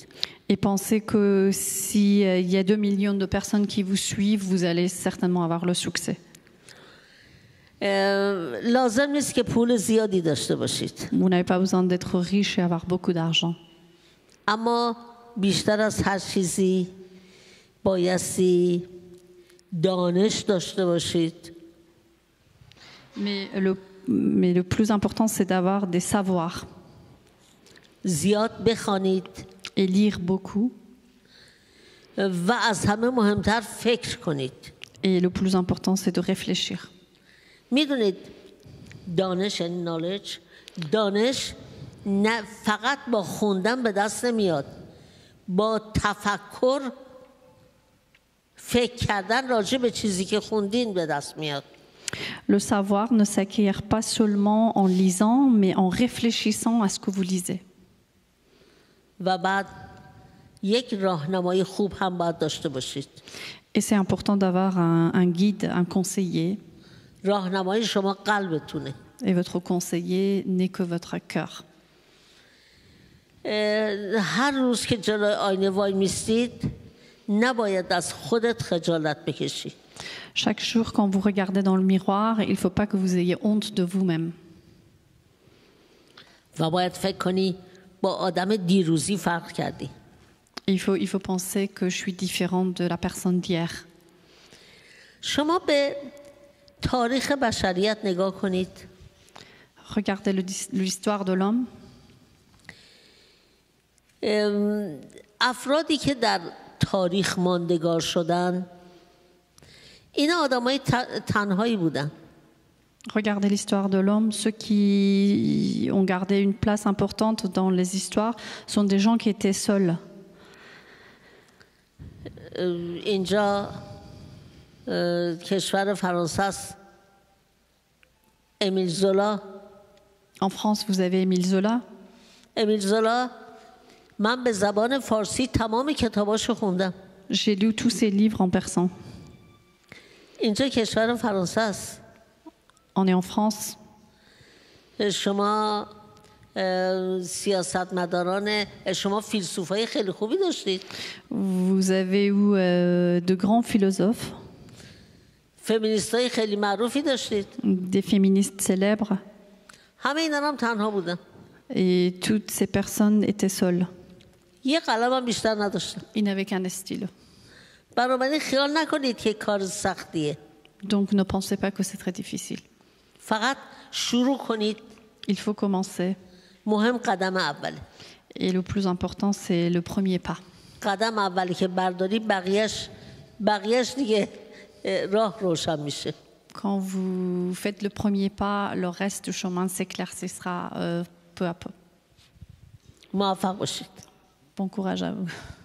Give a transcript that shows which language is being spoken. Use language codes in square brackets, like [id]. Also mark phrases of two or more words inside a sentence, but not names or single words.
[fr] Et pensez que s'il y a 2 millions de personnes qui vous suivent, vous allez certainement avoir le succès. [fa] لازم نیست که پول زیادی داشته باشید. [fr] Vous n'avez pas besoin d'être riche et avoir beaucoup d'argent. [fa] اما بیشتر از هر چیزی بایستی دانش داشته باشید. [fr] Mais le plus important, c'est d'avoir des savoirs. [fa] زیاد بخوانید. [fr] Et lire beaucoup. [fa] و از همه مهمتر فکر کنید. [fr] Et le plus important, c'est de réfléchir. [fa] میدونید دانش یعنی knowledge. دانش نه فقط با خوندن به دست نمیاد. با تفکر فکر کردن راجع به چیزی که خوندین به دست میاد. [fr] Le savoir ne s'acquiert pas seulement en lisant, mais en réfléchissant à ce que vous lisez. [fa] و بعد یک راهنمای خوب هم باید داشته باشید. [fr] Et c'est important d'avoir un guide, un conseiller. [fa] راهنمای شما قلبتونه. [fr] Et votre conseiller n'est que votre cœur. [fa] هر روز که جلوی آینه وای میستید نباید از خودت خجالت بکشی. [fr] Chaque jour, quand vous regardez dans le miroir, il ne faut pas que vous ayez honte de vous-même. [fa] و باید فکر کنی با آدم دیروزی فرق کردی. [fr] Il faut penser que je suis différente de la personne d'hier. [fa] شما به تاریخ بشریت نگاه کنید. [fr] Regardez l'histoire de l'homme. [fa] افرادی که در تاریخ ماندگار شدن اینا آدمای تنهایی بودن. [fr] Regardez l'histoire de l'homme. Ceux qui ont gardé une place importante dans les histoires sont des gens qui étaient seuls. [fa] اینجا کشور فرانسه است. امیل زولا. [fr] En France, vous avez Émile Zola. [fa] امیل زولا من به زبان فارسی تمام کتاباشو خوندم. [fr] J'ai lu tous ses livres en persan. [fa] اینجا کشور فرانسه است. [fr] On est en France. [fa] شما سیاستمداران شما فیلسوفای خیلی خوبی داشتید. [fr] Vous avez eu de grands philosophes. [fa] فمینیستای خیلی معروفی داشتید. [fr] Des féministes célèbres. [fa] همه اینا هم تنها بودن. [fr] Et toutes ces personnes étaient seules. [fa] یه قلم هم بیشتر نداشتن. [fr] Ils n'avaient qu'un stylo. [fa] بنابراین خیال نکنید که کار سختیه. [fr] Donc ne pensez pas que c'est très difficile. [fa] فقط شروع کنید. [fr] Il faut commencer. [fa] مهم قدم اوله. [fr] Et le plus important, c'est le premier pas. [fa] قدم اولی که برداری بقیهش دیگه راه روشن میشه. [fr] Quand vous faites le premier pas, le reste du chemin s'éclaircira peu à peu. [fa] موفق باشید. [fr] Bon courage à vous.